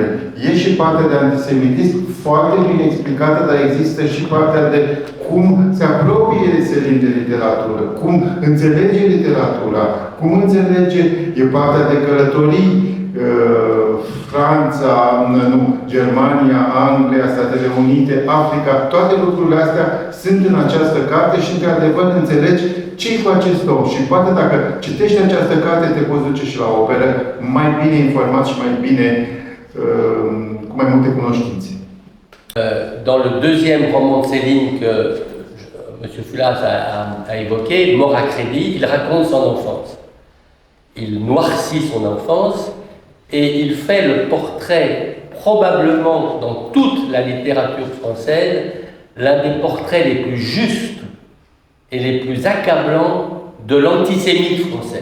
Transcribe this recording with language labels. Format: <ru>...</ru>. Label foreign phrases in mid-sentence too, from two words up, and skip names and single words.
<ro>E și partea de antisemitism foarte bine explicată, dar există și partea de cum se apropie Selin de literatură, cum înțelege literatura, cum înțelege, e partea de călătorii, Franța, Germania, Anglia, Statele Unite, Africa, toate lucrurile astea sunt în această carte și, într-adevăr, înțelegi ce-i cu acest om. Și poate dacă citești această carte, te poți duce și la operă mai bine informat și mai bine, cu mai multe cunoștințe.</ro> <fr>Dans le deuxième roman de Céline que M. Fulas a évoqué, Mort à crédit, il raconte son enfance. Il noircit son enfance et il fait le portrait, probablement dans toute la littérature française, l'un des portraits les plus justes et les plus accablants de l'antisémite français.</fr>